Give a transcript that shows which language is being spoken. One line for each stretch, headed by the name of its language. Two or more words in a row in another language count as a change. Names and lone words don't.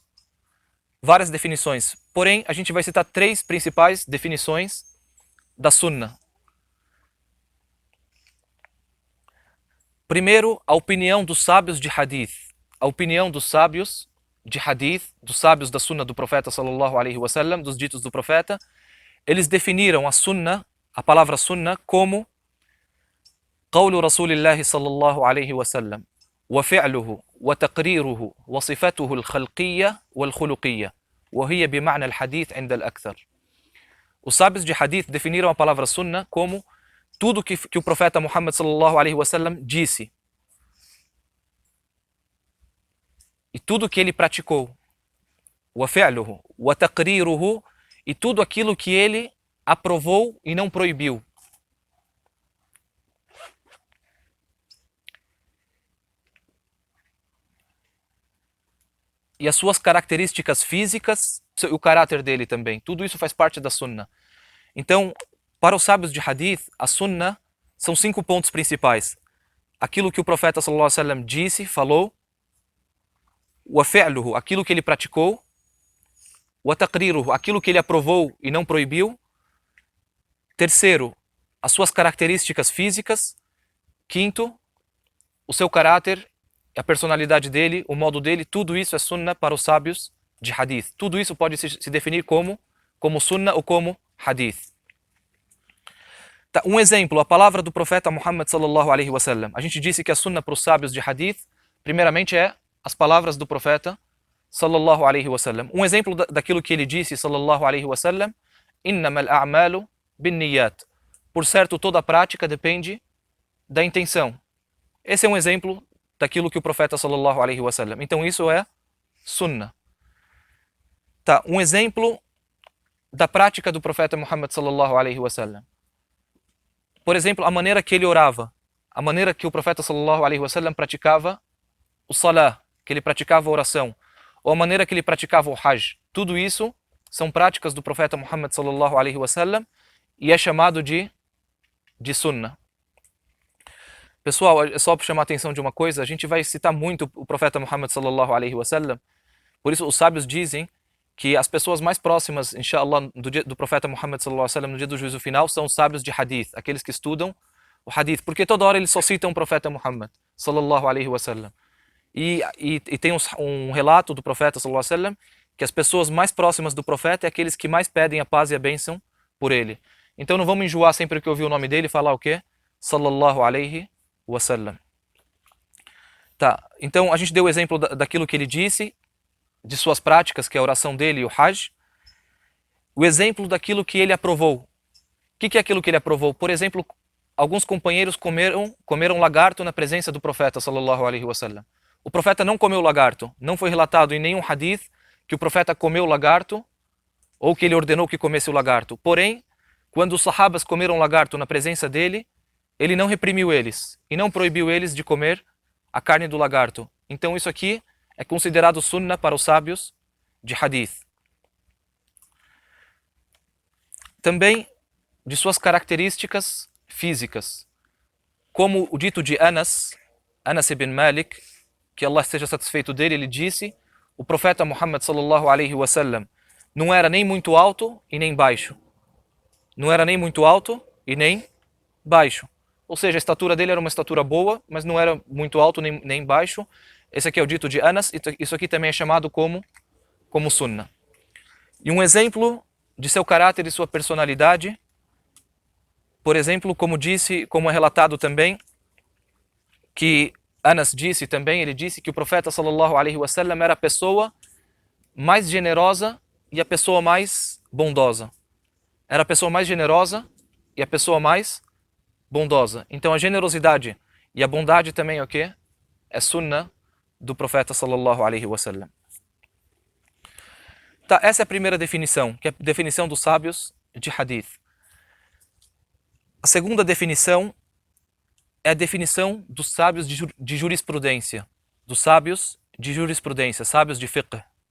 Portuguese: Várias definições. Porém, a gente vai citar 3 principais definições da sunna. Primeiro, a opinião dos sábios de hadith. A opinião dos sábios de hadith, dos sábios da sunna do profeta
Arabic: صلى الله عليه وسلم,
Portuguese: dos ditos do profeta, eles definiram a sunna, a palavra sunna, como
Arabic: قول رسول الله صلى الله عليه وسلم وفعله وتقريره وصفته الخلقية والخلقية وهي بمعنى الحديث عند الأكثر.
Portuguese: Os sábios de hadith definiram a palavra sunna como tudo que o profeta Muhammad
Arabic: صلى الله عليه وسلم
Portuguese: disse. e tudo que ele praticou.
Arabic: وَفِعْلُهُ وَتَقْرِيرُهُ
Portuguese: e tudo aquilo que ele aprovou e não proibiu. E as suas características físicas e o caráter dele também. Tudo isso faz parte da Sunnah. Então, para os sábios de Hadith, a Sunnah são 5 pontos principais. Aquilo que o profeta
Arabic: صلى الله عليه وسلم
Portuguese: disse, falou,
Arabic: وفعله,
Portuguese: aquilo que ele praticou,
Arabic: وتقريره,
Portuguese: aquilo que ele aprovou e não proibiu. Terceiro, as suas características físicas. Quinto, o seu caráter, a personalidade dele, o modo dele, tudo isso é Sunnah para os sábios de Hadith. Tudo isso pode se definir como Sunnah ou como Hadith. Tá, um exemplo, a palavra do profeta Muhammad
Arabic: صلى الله عليه وسلم.
Portuguese: A gente disse que a Sunnah para os sábios de Hadith, primeiramente é as palavras do profeta
Arabic: صلى الله عليه وسلم.
Portuguese: Um exemplo daquilo que ele disse
Arabic: صلى الله عليه وسلم, إنما الأعمال بالنيات.
Portuguese: Por certo, toda a prática depende da intenção. Esse é um exemplo daquilo que o profeta
Arabic: صلى الله عليه وسلم.
Portuguese: Então isso é Sunnah. Tá, um exemplo da prática do profeta Muhammad
Arabic: صلى الله عليه وسلم.
Portuguese: Por exemplo, a maneira que ele orava, a maneira que o profeta
Arabic: صلى الله عليه وسلم
Portuguese: praticava o salah, que ele praticava a oração, ou a maneira que ele praticava o hajj. Tudo isso são práticas do profeta Muhammad
Arabic: صلى الله عليه وسلم
Portuguese: e é chamado de Sunnah. Pessoal, é só para chamar a atenção de uma coisa, a gente vai citar muito o profeta Muhammad
Arabic: صلى الله عليه وسلم.
Portuguese: Por isso os sábios dizem que as pessoas mais próximas, inshallah, do profeta Muhammad
Arabic: صلى الله عليه وسلم
Portuguese: no dia do juízo final são os sábios de hadith, aqueles que estudam o hadith, porque toda hora eles só citam o profeta Muhammad
Arabic: صلى الله عليه وسلم.
Portuguese: E tem um relato do profeta
Arabic: صلى الله عليه وسلم
Portuguese: que as pessoas mais próximas do profeta é aqueles que mais pedem a paz e a bênção por ele. Então não vamos enjoar sempre que ouvir o nome dele e falar o quê?
Arabic: صلى الله عليه وسلم.
Portuguese: Tá, então a gente deu o exemplo daquilo que ele disse, de suas práticas, que é a oração dele e o hajj. O exemplo daquilo que ele aprovou. O que é aquilo que ele aprovou? Por exemplo, alguns companheiros comeram lagarto na presença do profeta
Arabic: صلى الله عليه وسلم.
Portuguese: O profeta não comeu lagarto. Não foi relatado em nenhum hadith que o profeta comeu lagarto ou que ele ordenou que comesse o lagarto. Porém, quando os sahabas comeram lagarto na presença dele, ele não reprimiu eles e não proibiu eles de comer a carne do lagarto. Então isso aqui é considerado Sunnah para os sábios de Hadith. Também de suas características físicas. Como o dito de Anas ibn Malik, que Allah esteja satisfeito dele, ele disse, o profeta Muhammad
Arabic: صلى الله عليه وسلم
Portuguese: não era nem muito alto e nem baixo. Não era nem muito alto e nem baixo. Ou seja, a estatura dele era uma estatura boa, mas não era muito alto nem baixo. Esse aqui é o dito de Anas, isso aqui também é chamado como Sunnah. E um exemplo de seu caráter e sua personalidade, por exemplo, como é relatado também, que Anas disse também, ele disse que o profeta
Arabic: صلى الله عليه وسلم
Portuguese: era a pessoa mais generosa e a pessoa mais bondosa. Era a pessoa mais generosa e a pessoa mais bondosa. Então a generosidade e a bondade também é o quê? É Sunnah do profeta
Arabic: صلى الله عليه وسلم.
Portuguese: Tá, essa é a primeira definição, que é a definição dos sábios de Hadith. A segunda definição é a definição dos sábios de jurisprudência. Dos sábios de jurisprudência, sábios de fiqh.